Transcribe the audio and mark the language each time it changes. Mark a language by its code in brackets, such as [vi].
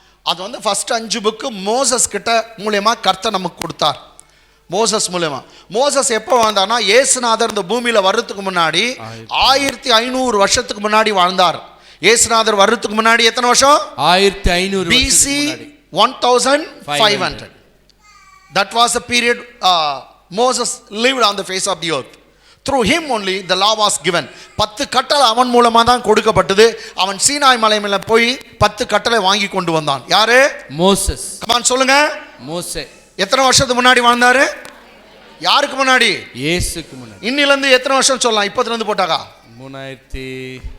[ta] அது வந்து first 5 book Moses கிட்ட மூலமா கர்த்தர் நமக்கு கொடுத்தார். மோசஸ் மூலமா. மோசஸ் எப்போ வாழ்ந்தார்னா இயேசுநாதர் இந்த பூமியில வர்றதுக்கு முன்னாடி 1500 வருஷத்துக்கு முன்னாடி வாழ்ந்தார். இயேசுநாதர் வர்றதுக்கு முன்னாடி எத்தனை வருஷம்? 1500 [en] BC 1500. That was the period Moses lived on the face of the earth. Through him only the law was given. [ta] 10 கட்டளை அவன் மூலமா தான் கொடுக்கப்பட்டது. அவன் சீனாய் மலை மேல போய் 10 கட்டளை வாங்கி கொண்டு வந்தான். யாரு? மோசஸ். கமான் சொல்லுங்க. மோசே. எத்தனை வருஷத்துக்கு முன்னாடி வாழ்ந்தாரு? யாருக்கு முன்னாடி? இயேசுக்கு முன்னாடி. இன்னில இருந்து எத்தனை வருஷம் சொல்லலாம்? 30 இருந்து போட்டாக்கா 3000.